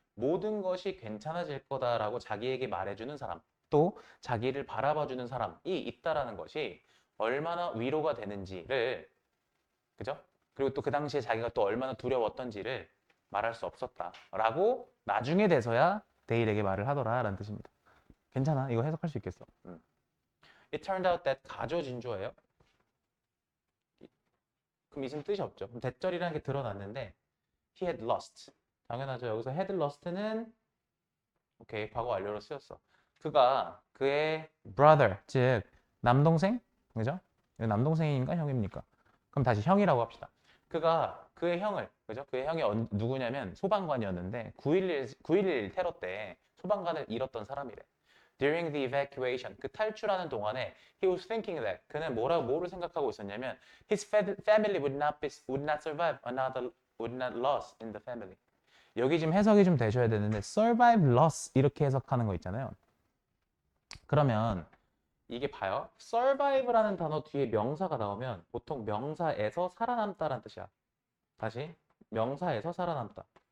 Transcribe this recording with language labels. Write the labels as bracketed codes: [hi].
[ko] 모든 것이 괜찮아질 거다라고 자기에게 말해주는 사람, 또 자기를 바라봐주는 사람이 있다라는 것이 얼마나 위로가 되는지를, 그죠? 그리고 또 그 당시에 자기가 또 얼마나 두려웠던지를 말할 수 없었다라고 나중에 돼서야 데일에게 말을 하더라라는 뜻입니다. 괜찮아? 이거 해석할 수 있겠어. [en] It turned out that [ko] 가조 진주어예요. 그럼 이는 뜻이 없죠. 그럼 대절이라는 게 드러났는데 [en] he had lost. [ko] 당연하죠. 여기서 had lost는 오케이, 과거 완료로 쓰였어. 그가 그의 brother, 즉 남동생, 그죠? 남동생인가 형입니까? 그럼 다시 형이라고 합시다. 그가 그의 형을, 그죠? 그의 형이 누구냐면 소방관이었는데 9.11 테러 때 소방관을 잃었던 사람이래. [en] During the evacuation, [ko] 그 탈출하는 동안에 [en] he was thinking that, [ko] 그는 뭐를 생각하고 있었냐면 [en] his family would not survive another would not loss in the family. [ko] 여기 지금 해석이 좀 되셔야 되는데 survive loss 이렇게 해석하는 거 있잖아요. 그러면 이게 봐요. survive라는 단어 뒤에 명사가 나오면 보통 명사에서 살아남다라는 뜻이야. 다시 명사에서 살아남다.